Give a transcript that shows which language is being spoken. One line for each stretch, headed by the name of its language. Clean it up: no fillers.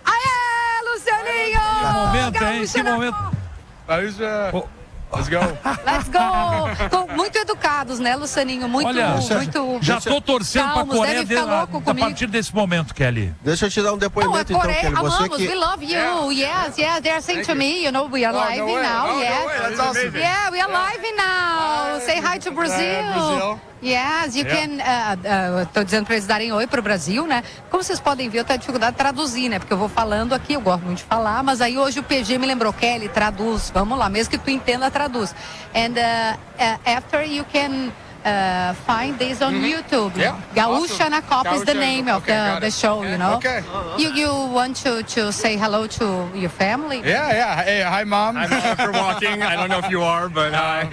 Portuguese: Aê, Lucianinho! Que momento, hein? Que momento.
English: Gaúcha. Let's go. Let's go.
Portuguese: Tô muito educados, né, Lucianinho? Muito, olha, muito. Já tô torcendo pra Coreia a partir desse momento, Kelly. Deixa eu te dar um depoimento, então, Kelly. Amamos, você que...
English: we love you. Yes, yes, they are saying to me, you know, we are live now. That's awesome. Yeah, we are live now. Say hi to Brazil. Yes, you can.
Portuguese: Tô dizendo pra eles darem oi pro Brasil, né? Como vocês podem ver, eu tenho dificuldade de traduzir, né? Porque eu vou falando aqui, eu gosto muito de falar, mas aí hoje o PG me lembrou, Kelly, traduz, vamos lá, mesmo que tu entenda, traduz.
English: And after you can find this on YouTube. Yeah. Gaúcha na Copa is the name of the show, you know? Okay. You want to say hello to your family? Yeah, yeah. Hey, hi, mom. I'm for walking. I don't know if you are, but hi.